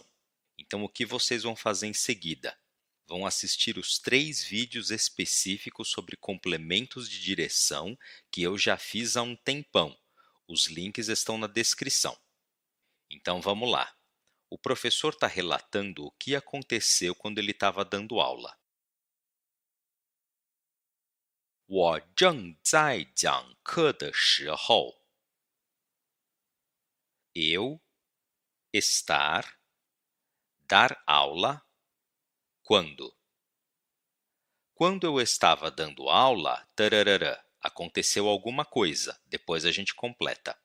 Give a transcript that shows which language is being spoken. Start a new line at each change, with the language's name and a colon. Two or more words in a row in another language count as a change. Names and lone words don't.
Portuguese: Então, o que vocês vão fazer em seguida? Vão assistir os 3 vídeos específicos sobre complementos de direção que eu já fiz há um tempão. Os links estão na descrição. Então, vamos lá. O professor está relatando o que aconteceu quando ele estava dando aula.
Chinese: 我正在讲课的时候
Portuguese: eu estar, dar aula, quando. Quando eu estava dando aula, tararara, aconteceu alguma coisa, depois a gente completa.